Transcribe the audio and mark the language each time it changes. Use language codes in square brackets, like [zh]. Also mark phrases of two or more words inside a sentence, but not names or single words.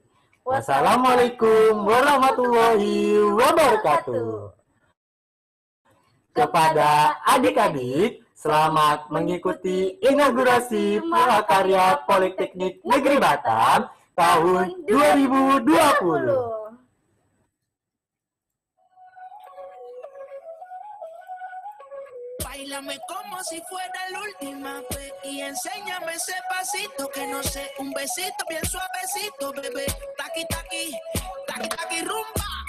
[ar] والسلام عليكم ورحمة الله وبركاته. [id] Kepada adik-adik, selamat mengikuti inaugurasi Mahakarya Politeknik Negeri Batam tahun 2020. [es] Báilame como si fuera la última vez y enséñame ese pasito que no sé, un besito bien suavecito, bebé. Taqui, taqui, taqui, taqui, rumba.